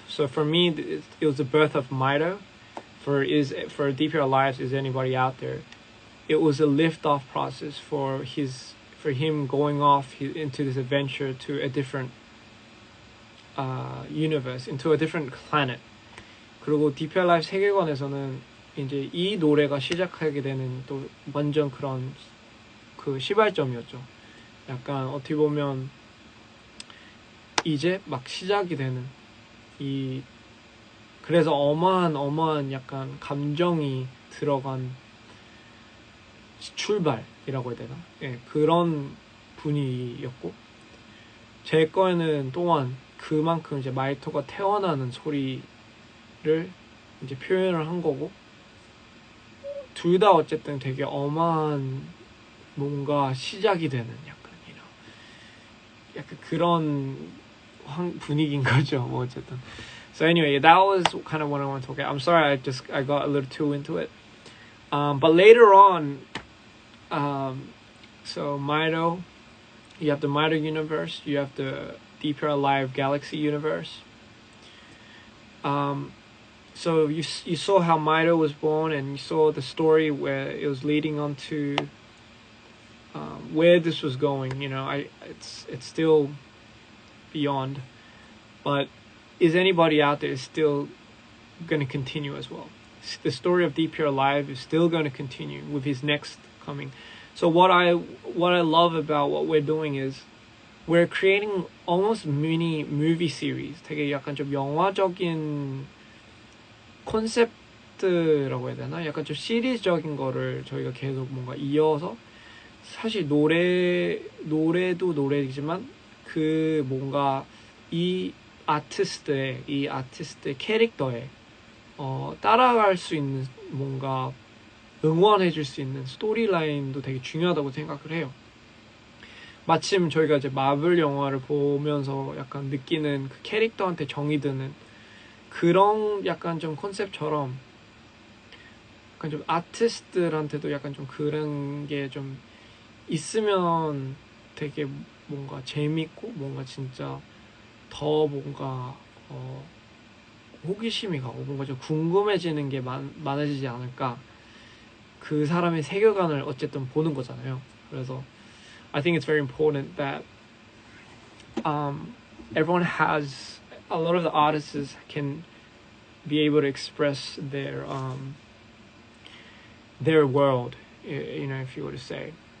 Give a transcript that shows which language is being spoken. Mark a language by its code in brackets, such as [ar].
[en] So for me, it was the birth of Mido. For DPR Lives, is anybody out there? It was a liftoff process for him going off into this adventure to a different universe, into a different planet. [ko] 그리고 DPR Live 세계관에서는 이제 이 노래가 시작하게 되는 또 완전 그런 그 시발점이었죠. 약간 어떻게 보면 이제 막 시작이 되는 그래서 어마한 약간 감정이 들어간 출발이라고 해야 되나? 예, 그런 분위기였고, 제 거에는 또한 그만큼 이제 마이토가 태어나는 소리를 이제 표현을 한 거고, 둘 다 어쨌든 되게 어마한 뭔가 시작이 되는 약간 그런 분위기인 거죠. 뭐 어쨌든. [en] So anyway, that was kind of what I want to talk about. I'm sorry, I got a little too into it. But later on, so Mido, you have the Mido universe, you have the DPR Live Galaxy universe. So you saw how Mido was born, and you saw the story where it was leading on to where this was going. It's still beyond, but is anybody out there still going to continue as well? The story of DPR Live is still going to continue with his next coming. So what I love about what we're doing is we're creating almost mini movie series. [ko] 되게 약간 좀 영화적인 콘셉트라고 해야 되나? 약간 좀 시리즈적인 거를 저희가 계속 뭔가 이어서, 사실 노래도 노래이지만 그 뭔가 이 아티스트의 캐릭터에 따라갈 수 있는, 뭔가 응원해줄 수 있는 스토리라인도 되게 중요하다고 생각을 해요. 마침 저희가 이제 마블 영화를 보면서 약간 느끼는 그 캐릭터한테 정이 드는 그런 약간 좀 컨셉처럼, 약간 좀 아티스트들한테도 약간 좀 그런 게 좀 있으면 되게 뭔가 재밌고, 뭔가 진짜 더 뭔가 호기심이 가고 뭔가 좀 궁금해지는 게 많아지지 않을까. 그 사람의 세계관을 어쨌든 보는 거잖아요. 그래서 [en] I think it's very important that everyone has, a lot of the artists can be able to express their world, if you were to say.